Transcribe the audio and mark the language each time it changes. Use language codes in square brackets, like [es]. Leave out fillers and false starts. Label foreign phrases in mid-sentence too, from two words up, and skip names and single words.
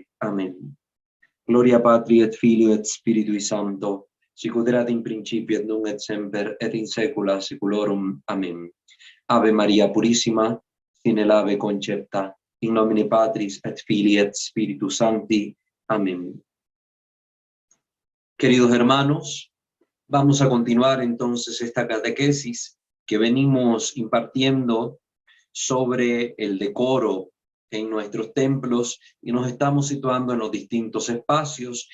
[es] Amén. [la] Gloria Patri et Filio et Spiritui Sancto, sicut erat in principio et nunc et semper et in saecula saeculorum. [es] Amén. [la] Ave Maria Purissima, sine labе concepta, in nomine Patris et Filii et Spiritus Sancti. [es] Amén. Queridos hermanos, vamos a continuar entonces esta catequesis que venimos impartiendo sobre el decoro en nuestros templos, y nos estamos situando en los distintos espacios.